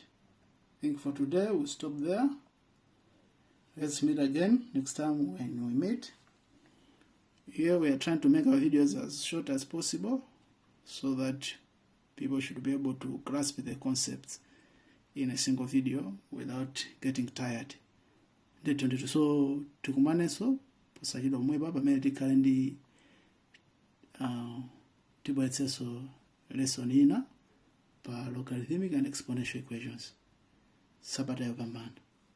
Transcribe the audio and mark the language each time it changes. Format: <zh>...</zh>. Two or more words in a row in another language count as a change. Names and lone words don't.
<en>I think for today we'll stop there. Let's meet again next time when we meet. Here we are trying to make our videos as short as possible so that people should be able to grasp the concepts in a single video without getting tired.</en> <ny>So tikumaneso posachidwa mweba pamene tikhale ndi tibweretsenso lesson ina pa</ny> <en>logarithmic and exponential equations.</en> <ny>Sabata yopambana.</ny>